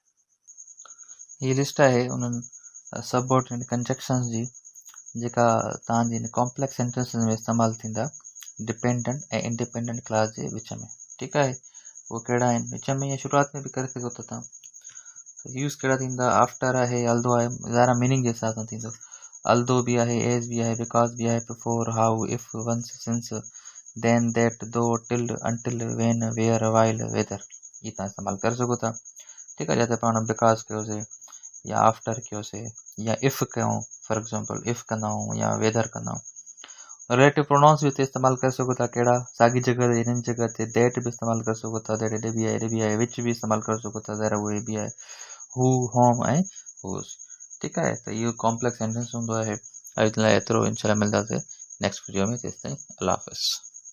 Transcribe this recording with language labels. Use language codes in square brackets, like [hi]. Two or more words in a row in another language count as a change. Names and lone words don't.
[sd] हीअ लिस्ट आहे उन्हनि [en] subordinate conjunctions [sd] जी जेका तव्हांजी हिन [en] complex sentence [sd] में इस्तेमालु थींदा डिपेंडेंट ऐं [en] independent clause [sd] जे विच में. ठीकु आहे. उहे कहिड़ा आहिनि, विच में या शुरूआति में बि करे सघो था तव्हां. यूज़ कहिड़ा थींदा, आफ्टर आहे, अल्दो आहे, ज़ाहिर मीनिंग जे हिसाब सां थींदो. अल्दो बि आहे, एज बि आहे, बिकॉज बि आहे, [en] Before, how, if, once, since, then, that, though, till, until, when, where, while, whether. [sd] इहे तव्हां इस्तेमालु करे सघो था. ठीकु आहे. जिते पाण बिकॉज कयोसीं या आफ्टर कयोसीं या इफ़ कयूं, [en] for example if [sd] कंदा आहियूं या वेदर कंदा आहियूं. [en] relative pronouns [sd] बि हिते इस्तेमालु करे सघो था. कहिड़ा, साॻी जॻह ते, हिननि जॻह ते दैट बि इस्तेमालु करे सघो था. दैट हेॾे बि आहे, हेॾे बि आहे. विच बि इस्तेमालु करे सघो था. ज़रा उहे बि आहे. [en] who, whom [sd] ऐं हुज़. ठीकु आहे. त इहो [en] complex sentence [sd] हूंदो आहे. अॼु लाइ एतिरो. इंशाल्लाह मिलंदासीं [en] next video [sd] में. तेसिताईं अल्लाह हाफ़िज़.